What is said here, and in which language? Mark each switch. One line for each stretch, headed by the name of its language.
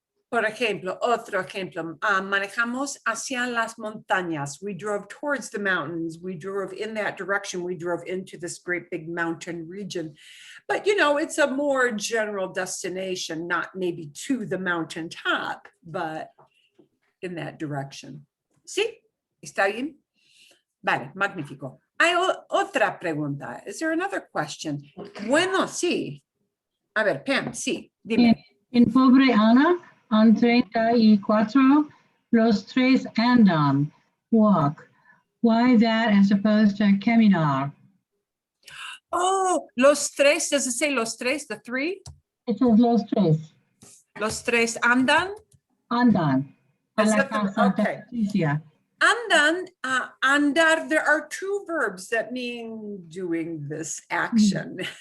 Spanish: Por ejemplo, otro ejemplo, manejamos hacia las montañas.
English: We drove towards the mountains. We drove in that direction. We drove into this great big mountain region. But, it's a more general destination, not maybe to the mountaintop, but in that direction.
Spanish: ¿Sí? ¿Está bien? Vale, magnífico. Hay otra pregunta.
English: Is there another question?
Spanish: Bueno, sí. A ver, Pam, sí, dime. En pobre Ana, en 34, los tres andan, walk.
English: Why that as opposed to caminar? Oh,
Spanish: los tres,
English: does it say los tres, the three? It says los tres.
Spanish: Los tres andan? Andan.
English: Okay. Andan, andar, there are two verbs that mean doing this action.